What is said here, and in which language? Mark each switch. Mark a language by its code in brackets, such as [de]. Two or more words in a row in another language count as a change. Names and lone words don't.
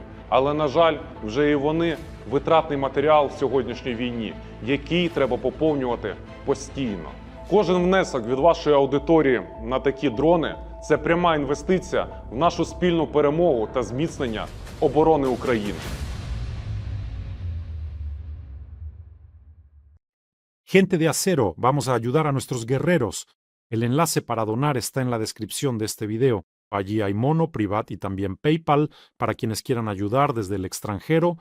[uk] Але, на жаль, вже і вони витратний матеріал в сьогоднішній війні, який треба поповнювати постійно. Кожен внесок від вашої аудиторії на такі дрони – це пряма інвестиція в нашу спільну перемогу та зміцнення оборони України. [es] Gente de acero, vamos a ayudar a nuestros guerreros. El enlace para donar está en la descripción de este video. Allí hay Mono, Privat y también PayPal para quienes quieran ayudar desde el extranjero.